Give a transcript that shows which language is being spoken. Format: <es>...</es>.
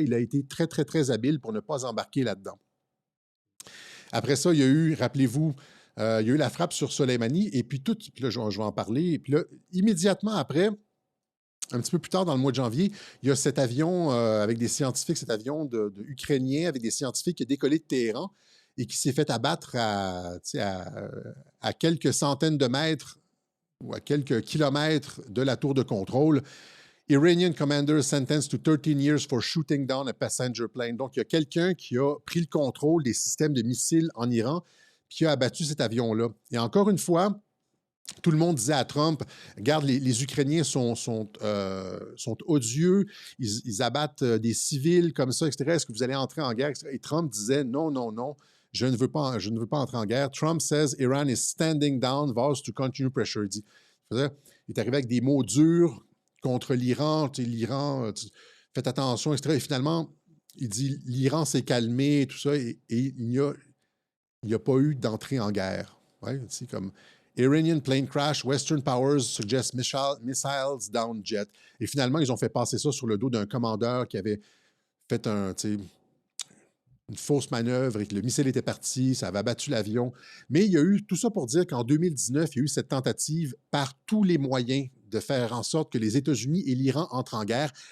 <fr>Il a été très, très, très habile pour ne pas embarquer là-dedans. Après ça, il y a eu, rappelez-vous, il y a eu la frappe sur Soleimani, et puis puis là, je vais en parler, et puis là, immédiatement après, un petit peu plus tard, dans le mois de janvier, il y a cet avion avec des scientifiques, cet avion ukrainien avec des scientifiques qui a décollé de Téhéran et qui s'est fait abattre à quelques centaines de mètres ou à quelques kilomètres de la tour de contrôle.</fr> <en>Iranian commander sentenced to 13 years for shooting down a passenger plane.</en> <fr>Donc, il y a quelqu'un qui a pris le contrôle des systèmes de missiles en Iran puis qui a abattu cet avion-là. Et encore une fois, tout le monde disait à Trump, regarde, les Ukrainiens sont odieux, ils abattent des civils comme ça, etc. Est-ce que vous allez entrer en guerre? Et Trump disait, non, non, non, je ne veux pas entrer en guerre.</fr> <en>Trump says Iran is standing down, vows to continue pressure.</en> <fr>Il est arrivé avec des mots durs contre l'Iran, l'Iran, faites attention, etc. Et finalement, il dit, l'Iran s'est calmé, tout ça, et il n'y a pas eu d'entrée en guerre. Ouais, comme...</fr> <en>Iranian plane crash, Western powers suggest missiles down jet.</en> <fr>Et finalement, ils ont fait passer ça sur le dos d'un commandeur qui avait fait une fausse manœuvre et que le missile était parti, ça avait abattu l'avion. Mais il y a eu tout ça pour dire qu'en 2019, il y a eu cette tentative par tous les moyens de faire en sorte que les États-Unis et l'Iran entrent en guerre.</fr>